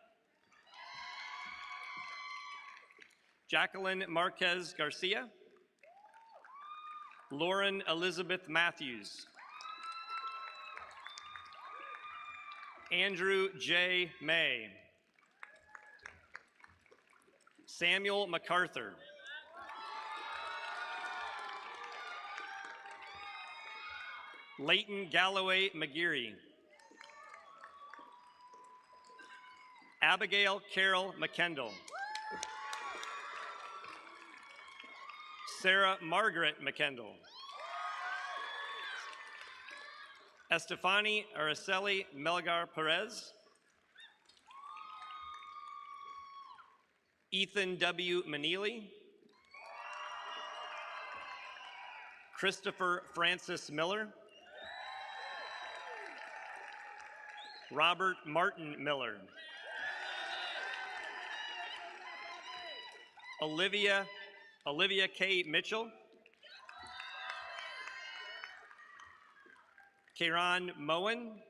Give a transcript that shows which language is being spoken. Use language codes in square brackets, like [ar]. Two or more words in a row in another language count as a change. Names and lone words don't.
[en] Jacqueline Marquez Garcia. Lauren Elizabeth Matthews. Andrew J. May. Samuel MacArthur. Leighton Galloway McGeary. Abigail Carol McKendall. Sarah Margaret McKendall. Estefani Araceli Melgar Perez. Ethan W. Manili. Christopher Francis Miller. Robert Martin Miller. Olivia K. Mitchell. Kairon Moen.